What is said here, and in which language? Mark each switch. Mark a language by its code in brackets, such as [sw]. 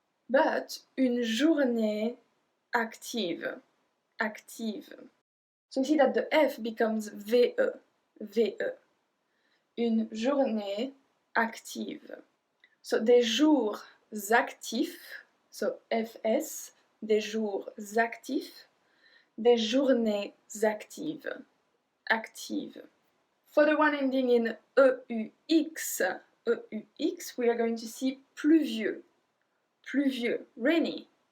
[fr] But une journée active, active. [en] So you see that the F becomes VE, VE. [fr] Une journée active. So des jours actifs, so FS, des jours actifs, des journées actives, actives. [en] For the one ending in EUX, EUX, we are going to see pluvieux, pluvieux, rainy.